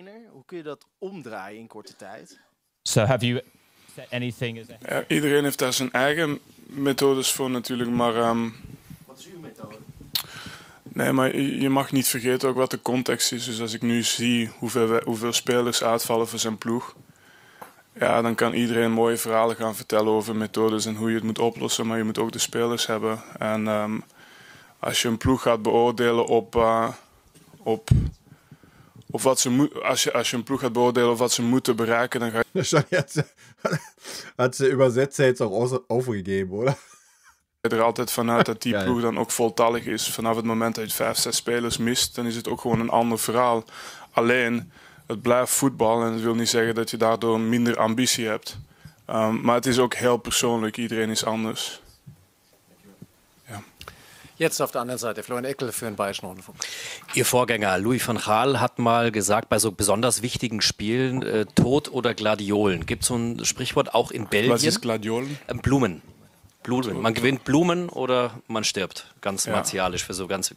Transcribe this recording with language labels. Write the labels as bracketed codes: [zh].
[nl] Hoe kun je dat omdraaien in korte tijd? [en] So have you set anything as [nl] ja, iedereen heeft daar zijn eigen methodes voor natuurlijk, maar wat is uw methode? Nee, maar je mag niet vergeten ook wat de context is. Dus als ik nu zie hoeveel spelers uitvallen voor zijn ploeg, ja, dan kan iedereen mooie verhalen gaan vertellen over methodes en hoe je het moet oplossen, maar je moet ook de spelers hebben. En als je een ploeg gaat beoordelen op wat ze als je een ploeg gaat beoordelen op wat ze moeten bereiken, dan ga je... [de] Hat ze Übersetzer jetzt auch aufgegeben, oder? [nl] Er altijd vanuit dat die ploeg dan ook voltallig is. Vanaf het moment dat je 5, 6 spelers mist, dan is het ook gewoon een ander verhaal. Alleen, het blijft voetbal en dat wil niet zeggen dat je daardoor minder ambitie hebt. Maar het is ook heel persoonlijk. Iedereen is anders. Ja. [de] Jetzt auf der anderen Seite, Florian Eckel für den Bayerischen Rundfunk. Ihr Vorgänger Louis van Gaal hat mal gesagt, bei so besonders wichtigen Spielen, Tod oder Gladiolen. Gibt es so ein Sprichwort auch in Belgien? Was ist Gladiolen? Blumen. Man gewinnt Blumen oder man stirbt. Ganz martialisch für so ganz.